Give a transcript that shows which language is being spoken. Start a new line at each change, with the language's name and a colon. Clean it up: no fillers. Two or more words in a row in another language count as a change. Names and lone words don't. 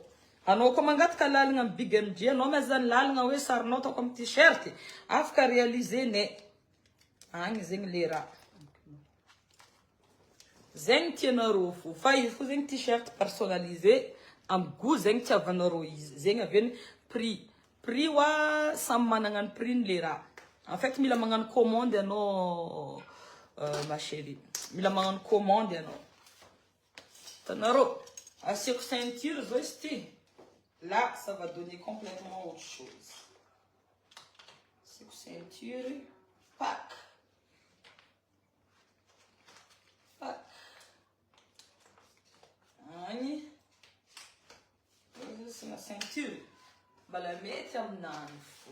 Malagasy: Anao koa mangataka lalagna amin'ny Big MG, anao mezany lalagna hoe sarinao ataoko amin'ny t-shirt, afaka réaliser-nay. Agny zegny le raha. Zegny tianareo fo. Fa izy fo zegny
French: t-shirt personnalisé
Malagasy: amin'ny goût zegny tiavanareo izy. Zegny avy prix. Prix wa samy managna ny prix le raha.
French: En fait
Malagasy: mila magnano commande anao
French: ma chérie.
Malagasy: Mila magnano commande anao. Tanareo, asiako ceinture zao izy ty.
French: Là, ça va donner complètement autre chose.
Malagasy: Asiako ceinture, pack. Pack. Agny. Isso na ceinture. Mbala mety aminany fo.